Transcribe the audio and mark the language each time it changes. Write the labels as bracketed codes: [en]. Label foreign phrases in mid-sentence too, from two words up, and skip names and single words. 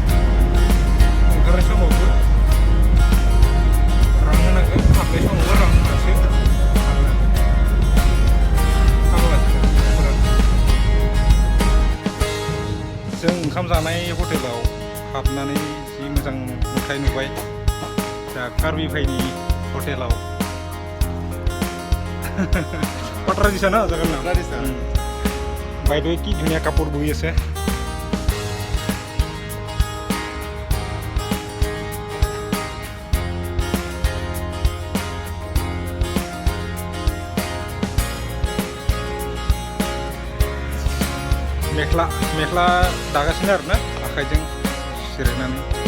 [brx] ओंखारनाय समावबो रां होनांगोन, हाबनाय समावबो रां होनासो हाबनो हागोन। जों ओंखाम जानाय हटेलाव हाबनानै जि मोजां नुथाय नुबाय। दा कार्बिभाइनि हटेलाव पटरा दिसा ना जगह नाम [as] বাইদেৱে কি ধুনীয়া কাপোৰ বৈ আছে। [brx] मेख्ला दागासिनो आरो ना आखाइजों जिरायनानै।